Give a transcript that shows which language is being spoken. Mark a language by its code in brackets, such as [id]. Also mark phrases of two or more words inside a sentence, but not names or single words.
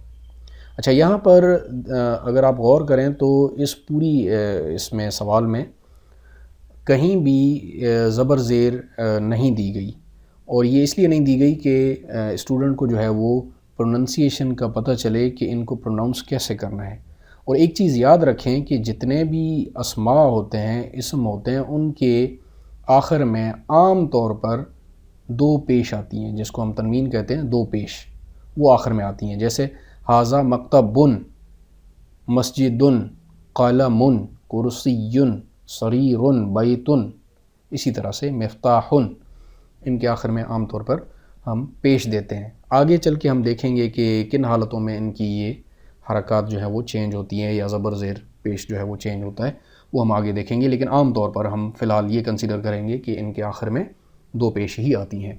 [ur] اچھا، یہاں پر اگر آپ غور کریں تو اس میں سوال میں کہیں بھی زبر زیر نہیں دی گئی، اور یہ اس لیے نہیں دی گئی کہ اسٹوڈنٹ کو جو ہے وہ پروننسیشن کا پتہ چلے کہ ان کو پروناؤنس کیسے کرنا ہے. اور ایک چیز یاد رکھیں کہ جتنے بھی اسماء ہوتے ہیں، اسم ہوتے ہیں، ان کے آخر میں عام طور پر 2 پیش آتی ہیں، جس کو ہم تنوین کہتے ہیں. 2 پیش وہ آخر میں آتی ہیں. جیسے [ar] هذا مكتبٌ، مسجدٌ، قلمٌ، كرسيٌّ، سريرٌ، بيتٌ, [ur] اسی طرح سے मिफ्ताहुन، ان کے آخر میں عام طور پر ہم پیش دیتے ہیں। آگے چل کے ہم دیکھیں گے کہ کن حالتوں میں ان کی یہ حرکت جو ہے وہ چینج ہوتی ہیں یا زبر زیر پیش جو ہے وہ چینج ہوتا ہے، وہ ہم آگے دیکھیں گے، لیکن عام طور پر ہم فی الحال یہ کنسیڈر کریں گے کہ ان کے آخر میں دو پیش ہی آتی ہیں.